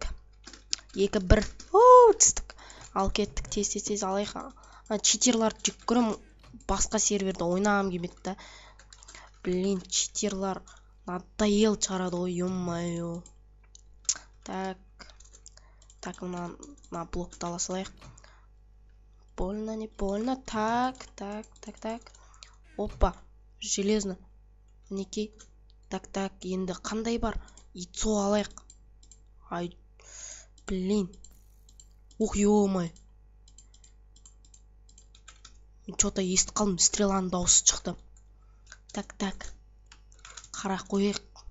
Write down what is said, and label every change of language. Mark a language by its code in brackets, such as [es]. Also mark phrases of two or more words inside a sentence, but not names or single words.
[kk] 2-1. Түстік. Ал кеттік, тез алайық. Читерларды жек көрем, басқа серверде ойнағым келмеді да. Блин, читерлар надоел шығарады ғой, ё-моё. Так, мына блокты ала салайық. [ru] Больно, не больно. Так. Опа, железно. [kk] Мінекей. Так, енді қандай бар? Ицо алайық. [ru] Ай, блин. Ух, ё-май. [kk] Что-то естіп қалдым, стреланың дауысы шықты. Так. Қара қойық.